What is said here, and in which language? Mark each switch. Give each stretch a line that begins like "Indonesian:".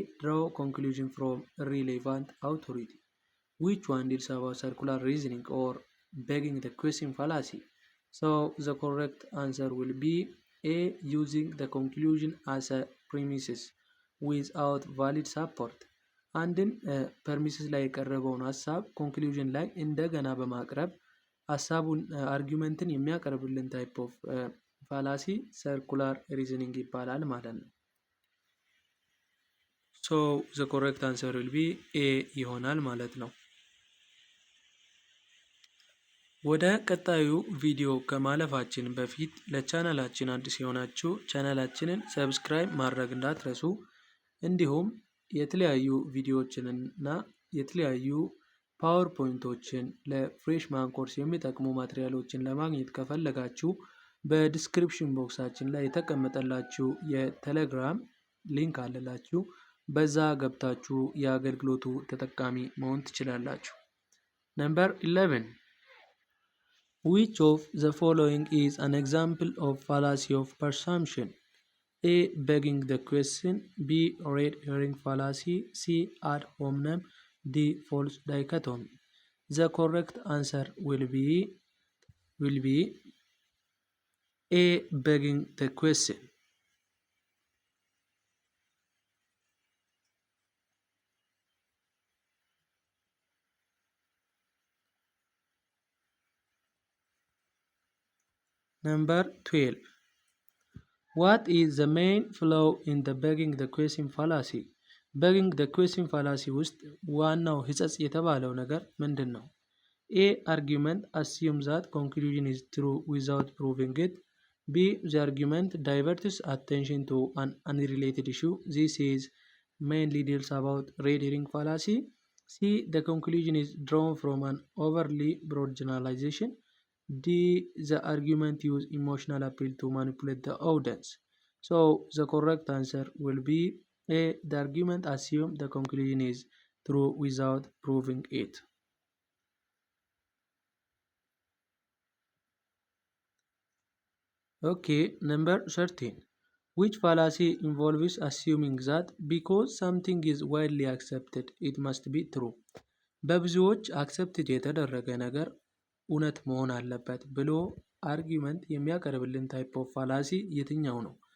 English: Draw conclusion from irrelevant authority. Which one deals about circular reasoning or begging the question fallacy? So the correct answer will be A. Using the conclusion as a premises without valid support.
Amharic: አንድን ፐርሚስስ ላይ የቀረበውን ሀሳብ ኮንክሉዥን ላይ እንደገና በማቅረብ ሀሳቡን አርጊመንትን የሚያቀርብልን ታይፕ ኦፍ ፋላሲ ሰርኩላር ሪዝኒንግ ይባላል ማለት ነው።
English: ሶ ዘ ኮሬክት አንሰር ዊል ቢ ኤ
Amharic: ይሆናል ማለት ነው። ወደ ቀጣዩ ቪዲዮ ከማለፋችን በፊት ለቻናላችን አዲስ የሆናችሁ ቻናላችንን ሰብስክራይብ ማድረግ እንዳትረሱ፣ እንዲሁም የተለያዩ ቪዲዮዎችንና የተለያዩ ፓወርፖይንቶችን ለፍሬሽማን ኮርስ የሚጠቅሙ ማቴሪያሎችን ለማግኘት ከፈለጋችሁ በዲስክሪፕሽን ቦክሳችን ላይ የተቀመጠላችሁ የቴሌግራም ሊንክ አለላችሁ። በዛ ገብታችሁ የአገልግሎቱ ተጠቃሚ መሆን ትችላላችሁ።
English: ነምበር 11. Which of the following is an example of fallacy of presumption? A. Begging the question. B. Red herring fallacy. C. Ad hominem. D. False dichotomy. The correct answer will be A. Begging the question. Number 12. What is the main flaw in the begging the question fallacy?
Amharic: begging the question fallacy ውስጥ ዋናው ህጸጽ የተባለው ነገር ምንድን ነው?
English: A. Argument assumes that conclusion is true without proving it. B. The argument diverts attention to an unrelated issue. This is mainly deals about red herring fallacy. C. The conclusion is drawn from an overly broad generalization. D. The argument use emotional appeal to manipulate the audience. So the correct answer will be A. The argument assumes the conclusion is true without proving it. Okay, number 13. Which fallacy involves assuming that because something is widely accepted, it must be true?
Amharic: በብዙዎች አክሰፕትድ የተደረገ ነገር እውነት መሆን አለበት ብሎ አርጊመንት የሚያቀርብልን ታይፕ ኦፍ ፋላሲ የትኛው ነው?